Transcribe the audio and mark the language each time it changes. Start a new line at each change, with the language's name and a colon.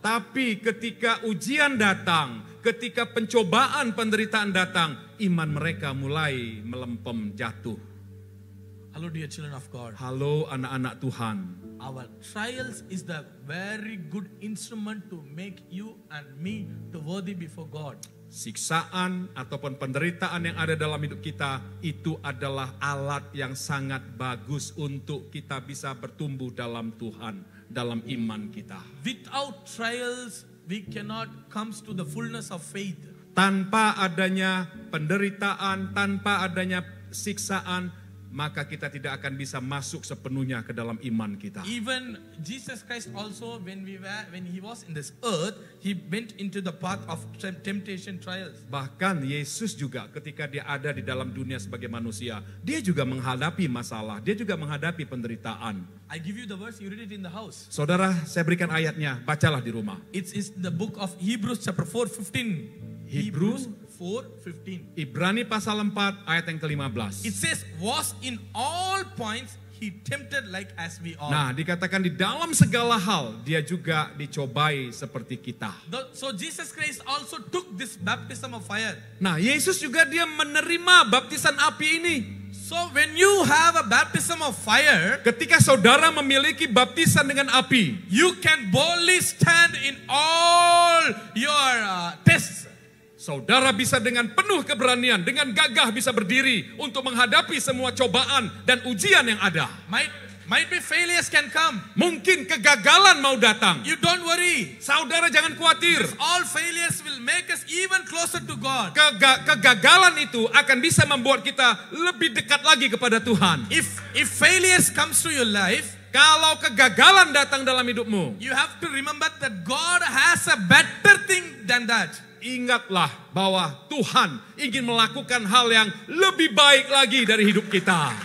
Indonesian: Tapi ketika ujian datang, ketika pencobaan penderitaan datang, iman mereka mulai melempem jatuh.
English: Hello dear children of God.
Indonesian: Halo anak-anak Tuhan.
English: Our trials is the very good instrument to make you and me to worthy before God.
Indonesian: Siksaan ataupun penderitaan yang ada dalam hidup kita itu adalah alat yang sangat bagus untuk kita bisa bertumbuh dalam Tuhan, dalam iman kita.
English: Without trials, we cannot come to the fullness of faith.
Indonesian: Tanpa adanya penderitaan, tanpa adanya siksaan, maka kita tidak akan bisa masuk sepenuhnya ke dalam iman kita.
English: Even Jesus Christ also, when he was in this earth, he went into the path of temptation trials.
Indonesian: Bahkan Yesus juga ketika dia ada di dalam dunia sebagai manusia, dia juga menghadapi masalah, dia juga menghadapi penderitaan.
English: I give you the verse, you read it in the house.
Indonesian: Saudara, saya berikan ayatnya, bacalah di rumah.
English: It's the book of Hebrews chapter 4:15. Hebrews 4:15.
Indonesian: Ibrani pasal 4 ayat yang ke-15.
English: It says, was in all points he tempted like as we are.
Indonesian: Nah, dikatakan di dalam segala hal dia juga dicobai seperti kita.
English: So Jesus Christ also took this baptism of fire.
Indonesian: Nah, Yesus juga dia menerima baptisan api ini.
English: So when you have a baptism of fire,
Indonesian: ketika saudara memiliki baptisan dengan api,
English: you can boldly stand in all your tests.
Indonesian: Saudara bisa dengan penuh keberanian, dengan gagah bisa berdiri untuk menghadapi semua cobaan dan ujian yang ada.
English: Might be failures can come.
Indonesian: Mungkin kegagalan mau datang.
English: You don't worry.
Indonesian: Saudara jangan khawatir.
English: All failures will make us even closer to God.
Indonesian: Kegagalan itu akan bisa membuat kita lebih dekat lagi kepada Tuhan.
English: If failures comes to your life,
Indonesian: kalau kegagalan datang dalam hidupmu,
English: you have to remember that God has a better thing than that.
Indonesian: Ingatlah bahwa Tuhan ingin melakukan hal yang lebih baik lagi dari hidup kita.